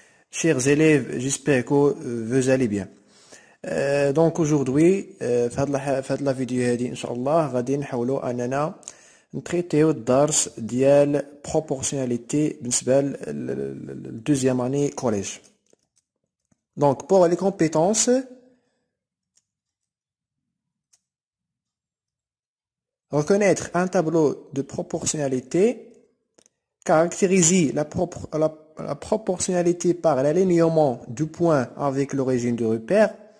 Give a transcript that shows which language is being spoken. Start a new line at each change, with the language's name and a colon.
French: Chers élèves, j'espère que vous allez bien. Donc aujourd'hui,
Arabic: في
French: la vidéo
Arabic: هذه إن شاء الله غادي نحاولوا أننا نتريتيو الدرس ديال proportionnalité بالنسبة ل
French: deuxième année collège. Donc pour les compétences, reconnaître un tableau de proportionnalité, caractériser la proportionnalité par l'alignement du point avec l'origine du repère,